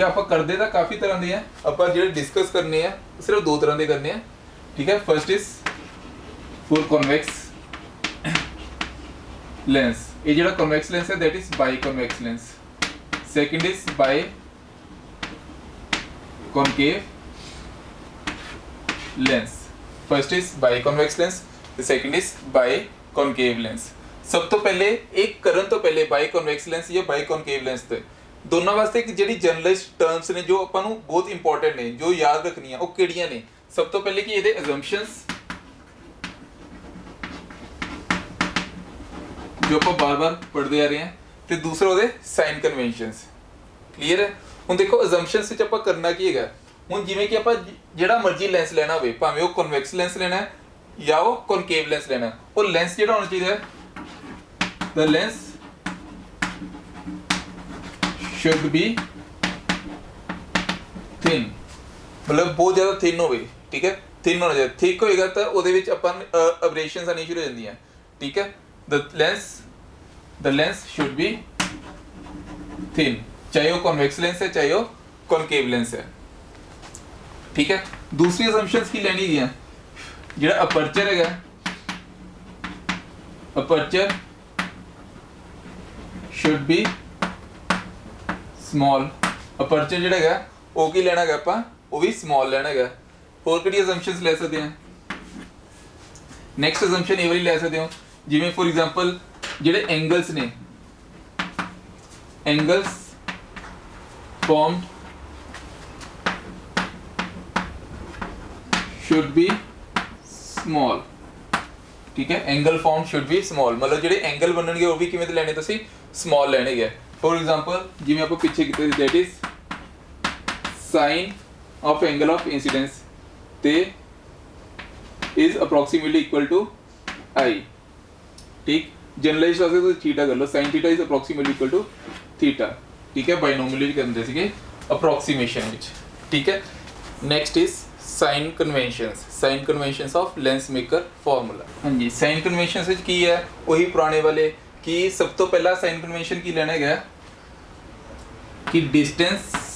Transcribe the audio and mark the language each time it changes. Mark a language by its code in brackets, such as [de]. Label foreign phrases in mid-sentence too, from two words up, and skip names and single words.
[pa] ਆਪਾਂ ਕਰਦੇ ਤਾਂ ਕਾਫੀ ਤਰ੍ਹਾਂ ਦੇ ਆ, ਆਪਾਂ ਜਿਹੜੇ ਡਿਸਕਸ ਕਰਨੇ ਆ ਸਿਰਫ ਦੋ ਤਰ੍ਹਾਂ ਦੇ ਕਰਨੇ ਆ, ਠੀਕ ਹੈ। [en] first is full convex lens, [pa] ਇਹ ਜਿਹੜਾ ਕਨਵੈਕਸ ਲੈਂਸ ਹੈ [en] that is bi convex lens. second is bi concave lens, first is biconvex lens, the second is biconcave lens। [pa] ਸਭ ਤੋਂ ਪਹਿਲੇ ਇੱਕ ਕਰਨ ਤੋਂ ਪਹਿਲੇ [en] biconvex lens [pa] ਜਾਂ [en] biconcave lens [pa] ਤੇ ਦੋਨਾਂ ਵਾਸਤੇ ਇੱਕ ਜਿਹੜੀ [en] journalist terms [pa] ਨੇ ਜੋ ਆਪਾਂ ਨੂੰ ਬਹੁਤ ਇੰਪੋਰਟੈਂਟ ਨੇ, ਜੋ ਯਾਦ ਰੱਖਣੀਆਂ, ਉਹ ਕਿਹੜੀਆਂ ਨੇ? ਸਭ ਤੋਂ ਪਹਿਲੇ ਕਿ ਇਹਦੇ ਅਜ਼ੰਪਸ਼ਨਸ ਜੋ ਆਪਾਂ ਬਾਰ-ਬਾਰ ਪੜ੍ਹਦੇ ਆ ਰਹੇ ਹਾਂ, ਤੇ ਦੂਸਰਾ ਉਹਦੇ [en] sign conventions. [pa] ਕਲੀਅਰ ਹੈ? ਹੁਣ ਦੇਖੋ ਅਜ਼ੰਪਸ਼ਨਸ ਵਿੱਚ ਆਪਾਂ ਕਰਨਾ ਕੀ ਹੈਗਾ, ਹੁਣ ਜਿਵੇਂ ਕਿ ਆਪਾਂ ਜਿਹੜਾ ਮਰਜ਼ੀ ਲੈਂਸ ਲੈਣਾ ਹੋਵੇ, ਭਾਵੇਂ ਉਹ [en] convex lens [pa] ਲੈਣਾ ਹੈ ਜਾਂ ਉਹ [en] concave lens [pa] ਲੈਣਾ, ਉਹ ਲੈਂਸ ਜਿਹੜਾ ਹੋਣਾ ਚਾਹੀਦਾ ਹੈ, [en] the lens should be thin, [pa] ਮਤਲਬ ਬਹੁਤ ਜ਼ਿਆਦਾ ਥਿਨ ਹੋਵੇ, ਠੀਕ ਹੈ। ਥਿਨ ਹੋਣਾ ਚਾਹੀਦਾ, ਥਿਕ ਹੋਏਗਾ ਤਾਂ ਉਹਦੇ ਵਿੱਚ ਆਪਾਂ ਅਬਰੇਸ਼ਨਸ ਆਣੀ ਸ਼ੁਰੂ ਹੋ ਜਾਂਦੀਆਂ, ਠੀਕ ਹੈ। [en] the lens should be thin, [pa] ਚਾਹੇ ਉਹ [en] convex lens [pa] ਹੈ ਚਾਹੇ ਉਹ [en] concave lens [pa] ਹੈ, ਠੀਕ ਹੈ। ਦੂਸਰੀ ਅਸੰਪਸ਼ਨਸ ਕੀ ਲੈਣੀ ਹੈ, ਜਿਹੜਾ ਅਪਰਚਰ ਹੈਗਾ, ਅਪਰਚਰ [en] should be small, [pa] ਅਪਰਚਰ ਜਿਹੜਾ ਹੈਗਾ ਉਹ ਕੀ ਲੈਣਾ ਹੈਗਾ ਆਪਾਂ, ਉਹ ਵੀ ਸਮਾਲ ਲੈਣਾ ਹੈਗਾ। ਹੋਰ ਕਿਹੜੀ ਅਸੰਪਸ਼ਨਸ ਲੈ ਸਕਦੇ ਹਾਂ? [en] next assumption [pa] ਇਹ ਵਾਲੀ ਲੈ ਸਕਦੇ ਹੋ, ਜਿਵੇਂ [en] for example [pa] ਜਿਹੜੇ ਐਂਗਲਸ ਨੇ, [en] angles formed should be small, [pa] ਠੀਕ ਹੈ। [en] angle form should be small, [pa] ਮਤਲਬ ਜਿਹੜੇ ਐਂਗਲ ਬਣਨਗੇ ਉਹ ਵੀ ਕਿਵੇਂ ਦੇ ਲੈਣੇ, ਤੁਸੀਂ ਸਮਾਲ ਲੈਣੇ ਹੈ। [en] for example [pa] ਜਿਵੇਂ ਆਪਾਂ ਪਿੱਛੇ ਕੀਤੇ ਸੀ, [en] that is sin of angle of incidence ਤੇ is approximately equal to I, [pa] ਠੀਕ। ਜਨਰਲਾਈਜ਼ ਵਾਸਤੇ ਤੁਸੀਂ ਥੀਟਾ ਕਰ ਲਓ, [en] sin theta is approximately equal to theta, [pa] ਠੀਕ ਹੈ। ਬਾਇਨੋਮੀਅਲ ਵੀ ਕਰਦੇ ਸੀਗੇ ਅਪਰੋਕਸੀਮੇਸ਼ਨ ਵਿੱਚ, ਠੀਕ ਹੈ। [en] next is sign conventions, sign conventions of lens maker formula. [pa] ਹਾਂਜੀ, [en] sign conventions [pa] ਵਿੱਚ ਕੀ ਹੈ, ਉਹੀ ਪੁਰਾਣੇ ਵਾਲੇ ਕਿ ਸਭ ਤੋਂ ਪਹਿਲਾ [en] sign convention [pa] ਕੀ ਲੈਣਾ ਹੈਗਾ ਕਿ ਡਿਸਟੈਂਸ